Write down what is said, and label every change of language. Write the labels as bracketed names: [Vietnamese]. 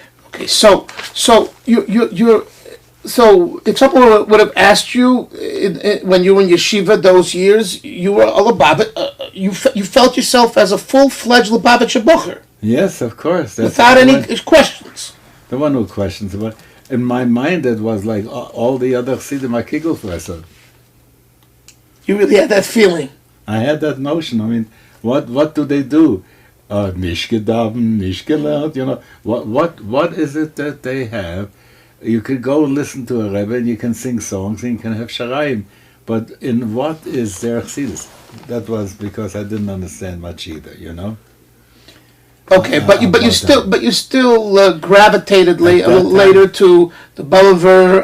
[English] Okay, so if someone would have asked you when you were in yeshiva those years, you were a Lubavitch, you felt yourself as a full-fledged Lubavitcher Bocher. Yes, of course. Without any questions. There were no questions about it. In my mind, it was like all the other Chassidim are Kigelfresser. You really had that feeling. I had that notion. I mean, what do they do? [Yiddish] Nicht gedaven, nicht gelernt. [English] You know, what is it that they have? You could go listen to a Rebbe and you can sing songs and you can have sharaim. But in what is their chassidus? That was because I didn't understand much either, you know. Okay, but you still gravitated later to the Bolivar.